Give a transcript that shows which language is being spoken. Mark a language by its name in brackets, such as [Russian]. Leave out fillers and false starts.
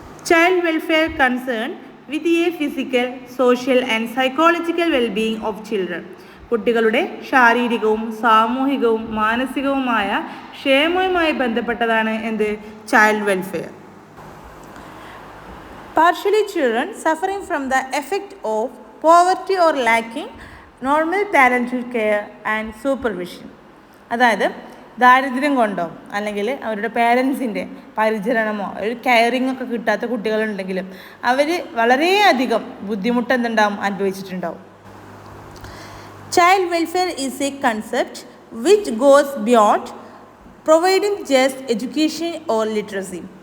[English] Child welfare concern with a physical, social and psychological wellbeing of children. [Malayalam] കുട്ടികളുടെ ശാരീരികവും സാമൂഹികവും മാനസികവുമായ ക്ഷേമവുമായി ബന്ധപ്പെട്ടതാണ് എന്ത് child welfare. [English] Partially children suffering from the effect of poverty or lacking normal parental care and supervision. [Malayalam] അതായത് ദാരിദ്ര്യം കൊണ്ടോ അല്ലെങ്കിൽ അവരുടെ പേരൻസിൻ്റെ പരിചരണമോ ഒരു കെയറിംഗ് ഒക്കെ കിട്ടാത്ത കുട്ടികളുണ്ടെങ്കിലും അവർ വളരെയധികം ബുദ്ധിമുട്ട് എന്തുണ്ടാവും അനുഭവിച്ചിട്ടുണ്ടാവും. [English] Child welfare is a concept which goes beyond providing just education or literacy.